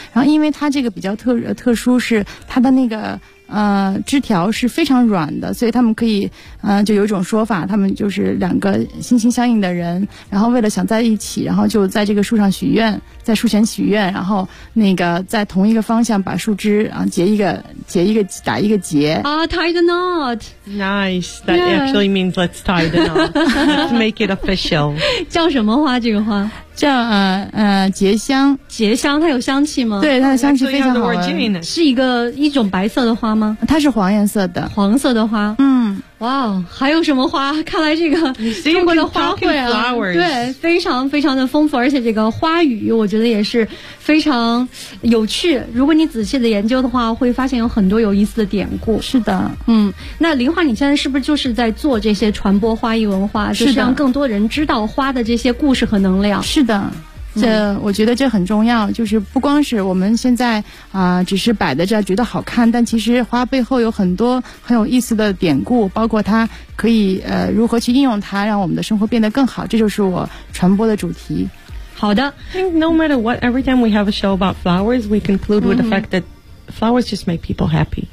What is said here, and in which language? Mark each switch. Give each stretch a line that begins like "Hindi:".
Chinese: 然后因为它这个比较特殊，是它的那个枝条是非常软的，所以他们可以就有一种说法，他们就是两个心心相印的人，然后为了想在一起，然后就在这个树上许愿，在树前许愿，然后那个在同一个方向把树枝啊结一个打一个结
English: 啊、tie the knot. Nice. That、yeah. actually means let's tie the knot to make it official.
Chinese: 叫什么花？这个花叫结香。结香它有香气吗？对，它的香气非常好闻。是一种白色的花吗？它是黄颜色的。黄色的花。哇、 wow, 还有什么花？看来这个中国的花卉啊，对，非常非常的丰富。而且这个花语我觉得也是非常有趣，如果你仔细的研究的话会发现有很多有意思的典故。是的。那林华，你现在是不是就是在做这些传播花艺文化？是的，就是让更多人知道花的这些故事和能量。是的，这我觉得这很重要，就是不光是我们现在只是摆在这觉得好看，但其实花背后有很多很有意思的典故，包括它可以如何去应用它，让我们的生活变得更好，这就是我传播的主题。好的。
English: I think no matter what, every time we have a show about flowers, we conclude with the fact that flowers just make people happy.